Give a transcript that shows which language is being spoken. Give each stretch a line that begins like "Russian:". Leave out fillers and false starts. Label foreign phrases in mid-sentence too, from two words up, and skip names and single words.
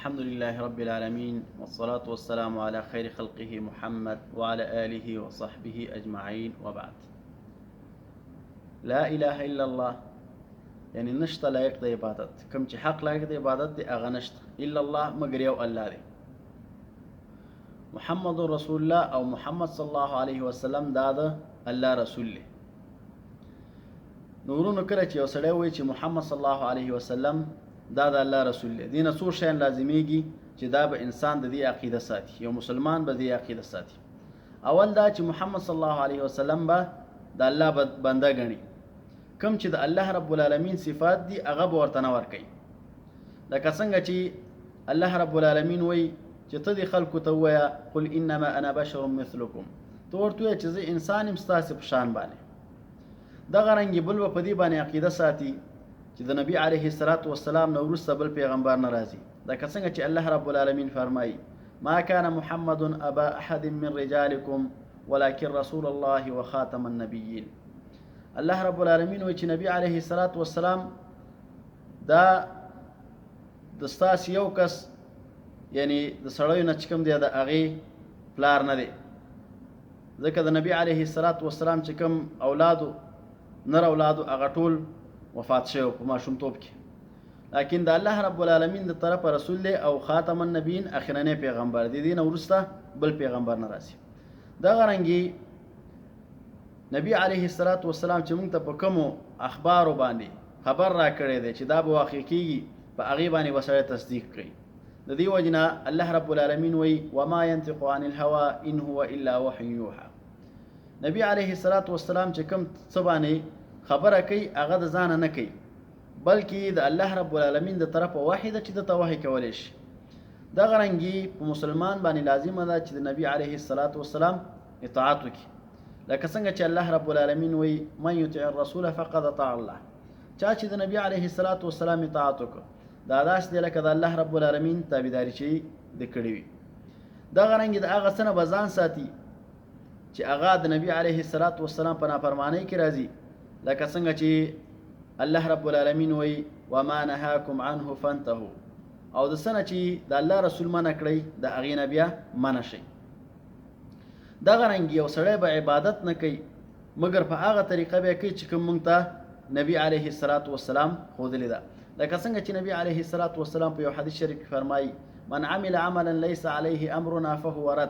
Arabic: الحمد لله رب العالمين والصلاة والسلام على خير خلقه محمد وعلى آله وصحبه أجمعين وبعد. لا إله إلا الله
Pashto: يعني نشتا لايق دي عبادت، كم چه حق لايق دي عبادت دي اغا نشتا
Arabic: إلا الله
Pashto: مگر يو الله دي. محمد
Arabic: رسول الله
Pashto: او محمد
Arabic: صلى الله عليه وسلم
Pashto: دا الله رسول له. نورونو کله چې یو سړی وایي چې محمد
Arabic: صلی الله علیه وسلم
Pashto: دا د الله رسول دی، دینه څو شیان لازمیږي چې دا به انسان د دې عقیده ساتي، یو مسلمان به دې عقیده ساتي. اول دا چې محمد
Arabic: صلی الله علیه وسلم
Pashto: به د الله بنده ګڼي، کوم چې د الله رب العالمین صفات دي هغه به ورته نه ورکوي. لکه څنګه چې الله رب العالمین وایي چې ته دې خلکو ته ووایه
Arabic: قل انما انا بشر مثلکم،
Pashto: ته ورته ووایه چې زه انسان یم ستاسې په شان باندې. دغه رنګې بل به په دې باندې عقیده ساتي چې د نبی
Arabic: علیه الصلاة والسلام
Pashto: نه وروسته بل پیغمبر نه راځي. لکه څنګه چې الله رب العالمین فرمایي
Arabic: ما كان محمد ابا احد من رجالكم ولكن رسول الله وخاتم النبيين.
Pashto: الله رب العالمین وایي چې نبی
Arabic: علیه الصلاة والسلام
Pashto: دا د ستاسې یو کس یعنی د سړیو نه چې کوم دی د هغې پلار نه دی، ځکه د نبی
Arabic: علیه الصلاة والسلام
Pashto: چې کوم اولادو نر اولادو هغه ټول وفات شوی په ماشومتوب کې، لیکن د الله رب العالمین د طرفه رسول دی او
Arabic: خاتم النبیین
Pashto: اخرنی پیغمبر دی، دې نه وروسته بل پیغمبر نه راځي. دغه رنګې نبی
Arabic: علیه الصلاة والسلام
Pashto: چې موږ ته په کومو اخبارو باندې خبر را کړی دی چې دا به واقع کېږي، په هغې باندې به سړی تصدیق کوي. د دې وجې نه الله رب العالمین وایي
Arabic: وما ينطق عن الهوى ان هو الا وحی یوحى.
Pashto: نبی
Arabic: علیه الصلاة والسلام
Pashto: چې کوم څه باندې خبره کوي هغه د ځانه نه کوي، بلکې د الله رب العالمین د طرفه وحی ده چې دته وحی کولی شي. دغه رنګې په مسلمان باندې لازمه ده چې د نبی
Arabic: علیه الصلاة والسلام
Pashto: اطاعت وکړي، لکه څنګه چې الله رب العالمین وایي
Arabic: من یطع الرسول فقد اطاع الله.
Pashto: چا چې د نبی
Arabic: علیه الصلاة والسلام
Pashto: اطاعت وکړه دا داسې دی لکه د الله رب العالمین تابعداري چې د کړې وي. دغه رنګې د هغه څه نه به ځان ساتي چې هغه د نبی
Arabic: علیه الصلاة والسلام
Pashto: په نافرمانۍ کې راځي، لکه څنګه چې الله رب العالمین وایي
Arabic: وما نهاکم عنه فانتهوا،
Pashto: او د څه نه چې د الله رسول منع کړی د هغې نه بیا منع شئ. دغه رنګې یو سړی به عبادت نه کوي مګر په هغه طریقه به یې کوي چې کوم موږ ته نبی
Arabic: علیه الصلاة والسلام
Pashto: ښودلې ده. لکه څنګه چې نبی
Arabic: علیه الصلاة والسلام
Pashto: په یو حدیث شریف کې فرمایي
Arabic: من عمل عملا لیس علیه امرنا فهو رد.